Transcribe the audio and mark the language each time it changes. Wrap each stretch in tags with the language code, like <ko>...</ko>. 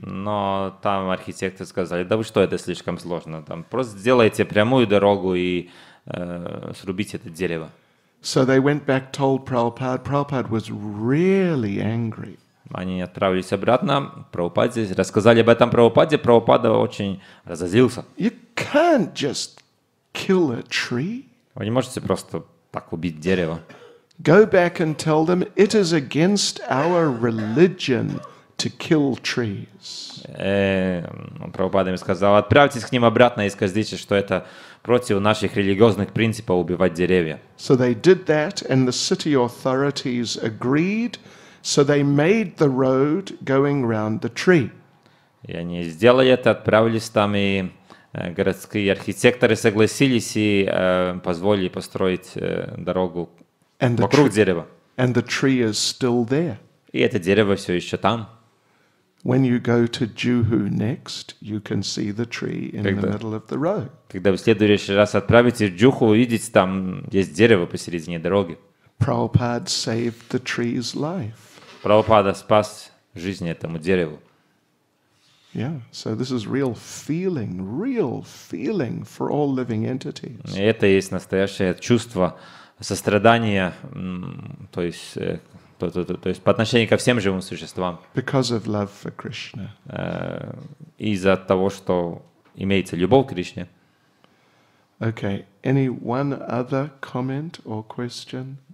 <ru>Но там архитекторы сказали, да вы что, это слишком сложно. Там просто сделайте прямую дорогу и срубите это дерево.</ru> <en>So they went back, told Prabhupada. Prabhupada was really angry.</en> <ru>Они отправились обратно к Прабхупаде, рассказали об этом Прабхупаде. Прабхупада очень разозлился.</ru> <en>You can't just kill a tree.</en> <ru>Вы не можете просто так убить дерево.</ru> <en>Go back and tell them it is against our religion to kill trees.</en> <ru>Прабхупада им сказал, отправьтесь к ним обратно и скажите, что это против наших религиозных принципов убивать деревья.</ru> <en>So they did that, and the city authorities agreed. So they made the road going round the tree.</en> <ru>И они сделали это, отправились там, и городские архитекторы согласились и позволили построить дорогу вокруг дерева.</ru> <en>And the tree is still there.</en> <ru>И это дерево все еще там.</ru> <en>When you go to Juhu next, you can see the tree in the middle of the road.</en> <ru>Когда вы в следующий раз отправитесь в Джуху, увидите, там есть дерево посередине дороги.</ru> <en>Prabhupada saved the tree's life.</en> <ru>Прабхупада спас жизнь этому дереву.</ru> <en>Yeah, so this is real feeling for all living entities.</en> <ru>И это есть настоящее чувство сострадания, то есть по отношению ко всем живым существам.</ru> <en>Because of love for Krishna.</en> <ru>Из-за того, что имеется любовь к Кришне.</ru> <en>Okay, any one other comment or question?</en>